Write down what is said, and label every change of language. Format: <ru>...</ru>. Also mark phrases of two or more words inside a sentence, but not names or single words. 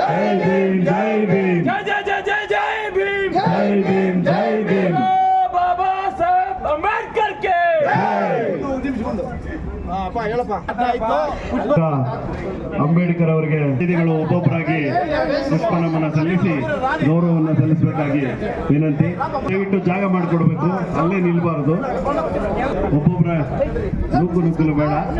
<hi>भीम जय भीम जय जय जय जय जय भीम जय भीम जय भीम बाबा साहेब अंबेडकर के</hi> <kn>ಅಂಬೇಡ್ಕರ್ ಅವರಿಗೆ ಅತಿಥಿಗಳು ಒಬ್ಬೊಬ್ಬರಾಗಿ ಪುಷ್ಪ ನಮನ ಸಲ್ಲಿಸಿ ಗೌರವವನ್ನು ಸಲ್ಲಿಸಬೇಕಾಗಿ ವಿನಂತಿ. ದಯವಿಟ್ಟು ಜಾಗ ಮಾಡಿಕೊಡ್ಬೇಕು, ಅಲ್ಲೇ ನಿಲ್ಬಾರದು. ಒಬ್ಬೊಬ್ಬರ ನುಗ್ಗಲು ಬೇಡ.</kn>